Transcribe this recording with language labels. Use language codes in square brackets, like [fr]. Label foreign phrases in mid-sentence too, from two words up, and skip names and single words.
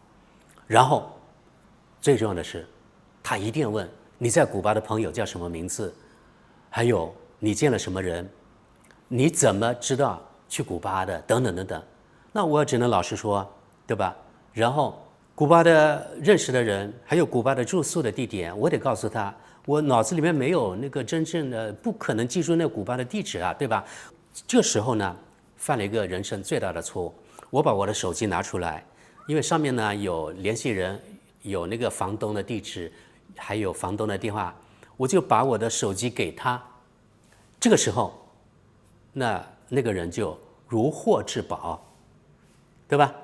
[zh] 然後最重要的是，他一定問你在古巴的朋友叫什麼名字，還有你見了什麼人，你怎麼知道去古巴的，等等等等。那我只能老實說，对吧？然後古巴的認識的人，還有古巴的住宿的地點，我得告訴他，我腦子裡面沒有那個真正的，不可能記住那古巴的地址啊，對吧？這時候呢，犯了一個人生最大的錯誤。我把我的手機拿出來，因為上面呢有聯繫人，有那個房東的地址，還有房東的電話，我就把我的手機給他。這個時候，那個人就如獲至寶，對吧？